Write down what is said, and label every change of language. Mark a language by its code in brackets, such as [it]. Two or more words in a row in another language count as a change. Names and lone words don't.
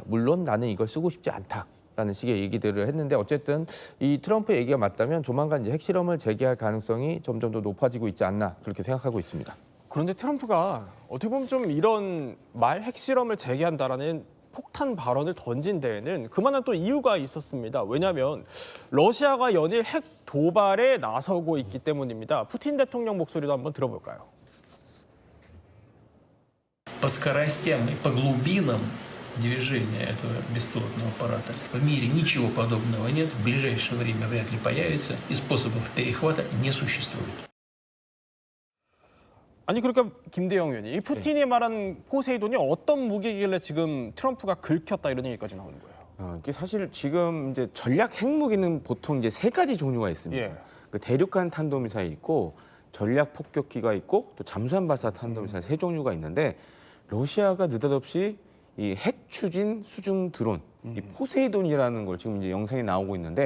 [ko] 물론 나는 이걸 쓰고 싶지 않다라는 식의 얘기들을 했는데 어쨌든 이 트럼프의 얘기가 맞다면 조만간 이제 핵실험을 재개할 가능성이 점점 더 높아지고 있지 않나 그렇게 생각하고 있습니다. 그런데 트럼프가 어떻게 보면 좀 이런 말 핵실험을 재개한다라는 폭탄 발언을 던진 데에는 그만한 또 이유가 있었습니다. 왜냐하면 러시아가 연일 핵 도발에 나서고 있기 때문입니다. 푸틴 대통령 목소리도 한번 들어볼까요? [ru] По скоростям и по глубинам движения этого беспилотного аппарата в мире ничего подобного нет, в ближайшее время вряд ли появится, и способов перехвата не существует. [ko] 아니 그러니까 김대영 의원이 이 푸틴이 말한 포세이돈이 어떤 무기길래 지금 트럼프가 긁혔다 이런 얘기까지 나오는 거예요. 이게 사실 지금 이제 전략 핵무기는 보통 이제 세 가지 종류가 있습니다. 예. 그 대륙간 탄도미사일 있고 전략 폭격기가 있고 또 잠수함 발사 탄도미사일 세 종류가 있는데 러시아가 느닷없이 이 핵 추진 수중 드론, 이 포세이돈이라는 걸 지금 이제 영상에 나오고 있는데